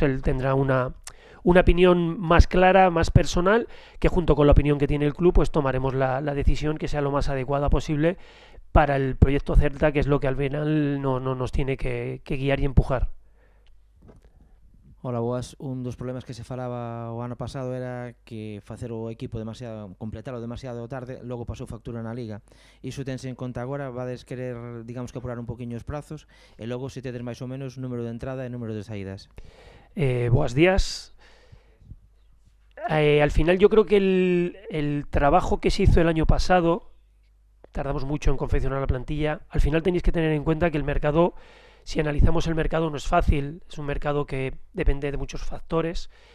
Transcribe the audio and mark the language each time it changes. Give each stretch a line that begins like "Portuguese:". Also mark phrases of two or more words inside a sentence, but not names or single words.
Spanish: Él tendrá una opinión más clara, más personal, que junto con la opinión que tiene el club, pues tomaremos la decisión que sea lo más adecuada posible para el proyecto Celta, que es lo que al final nos tiene que guiar y empujar.
Galician: Ola, boas. Un dos problemas que se falaba o ano pasado era que facer o equipo completalo demasiado tarde, logo pasou factura na Liga. Iso tense en conta agora, vades querer, digamos, que apurar un poquinho os prazos, e logo se tedes máis ou menos número de entrada e número de saídas.
Spanish: Buenos días. Al final yo creo que el trabajo que se hizo el año pasado, tardamos mucho en confeccionar la plantilla, al final tenéis que tener en cuenta que el mercado, si analizamos el mercado, no es fácil, es un mercado que depende de muchos factores